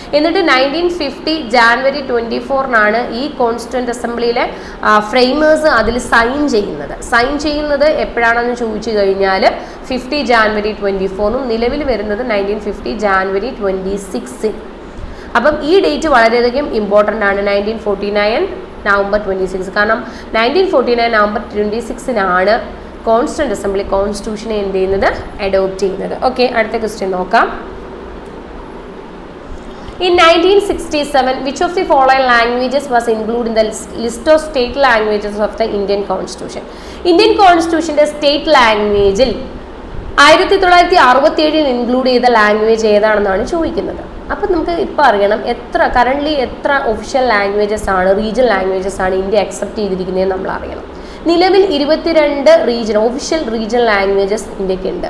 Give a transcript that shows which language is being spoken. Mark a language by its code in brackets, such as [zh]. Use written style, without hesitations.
[ml] എന്നിട്ട് 1950 ജാനുവരി 24-നാണ് ഈ constituent അസംബ്ലിയിലെ framers അതിൽ സൈൻ ചെയ്യുന്നത് എപ്പോഴാണെന്ന് ചോദിച്ചു കഴിഞ്ഞാൽ 50 ജാനുവരി 24-നും നിലവിൽ വരുന്നത് 1950 ജാനുവരി 26. അപ്പം ഈ ഡേറ്റ് വളരെയധികം ഇമ്പോർട്ടൻ്റ് ആണ്, 1949 നവംബർ 26. കാരണം 1949 നവംബർ 26-നാണ് കോൺസ്റ്റിറ്റ്യൂന്റ് അസംബ്ലി കോൺസ്റ്റിറ്റ്യൂഷനെ എന്ത് ചെയ്യുന്നത്, അഡോപ്റ്റ് ചെയ്യുന്നത്. ഓക്കെ, അടുത്ത ക്വസ്റ്റ്യൻ നോക്കാം. [en] In 1967, which of the following languages was included in the list of state languages of the Indian Constitution? [ml] Indian Constitutionന്റെ state ലാംഗ്വേജിൽ 1967 ഇൻക്ലൂഡ് ചെയ്ത ലാംഗ്വേജ് ഏതാണെന്നാണ് ചോദിക്കുന്നത്. അപ്പം നമുക്ക് ഇപ്പോൾ അറിയണം കറൻ്റ്ലി എത്ര ഒഫീഷ്യൽ ലാംഗ്വേജസ് ആണ്, റീജിയണൽ ലാംഗ്വേജസ് ആണ് ഇന്ത്യ അക്സെപ്റ്റ് ചെയ്തിരിക്കുന്നത് നമ്മൾ അറിയണം. നിലവിൽ 22 ഒഫീഷ്യൽ റീജിയണൽ ലാംഗ്വേജസ് ഇന്ത്യക്ക് ഉണ്ട്.